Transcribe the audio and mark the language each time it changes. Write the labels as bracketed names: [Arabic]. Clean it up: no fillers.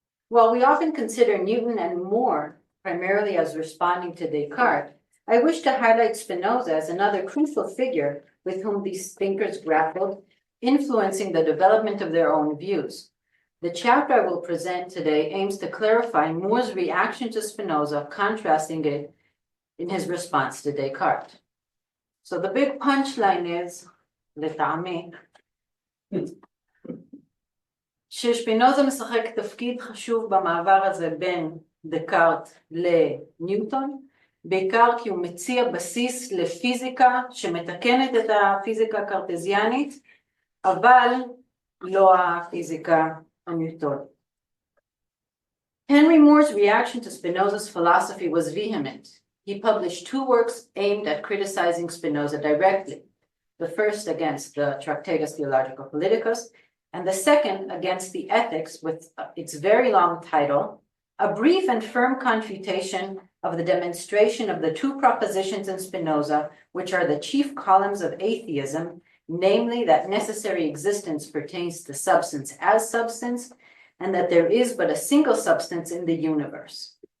[English] While we often consider Newton and Moore primarily as responding to Descartes, I wish to highlight Spinoza as another crucial figure with whom these thinkers grappled influencing the development of their own views. The chapter I will present today aims to clarify Moore's reaction to Spinoza, contrasting it in his response to Descartes. So the big punchline is, [Hebrew] לטעמי, ששפינוזה משחק תפקיד חשוב במעבר הזה בין דקארט לניוטון, בעיקר כי הוא מציע בסיס לפיזיקה שמתקנת את הפיזיקה הקרטזיאנית, אבל לא הפיזיקה הניוטונית. [English] Henry Moore's reaction to Spinoza's philosophy was vehement. He published 2 works aimed at criticizing Spinoza directly. The first against the Tractatus Theologico Politicus, and the second against the Ethics with its very long title, A Brief and Firm Confutation of the Demonstration of the 2 propositions in Spinoza, which are the chief columns of atheism, namely that necessary existence pertains to substance as substance, and that there is but a single substance in the universe.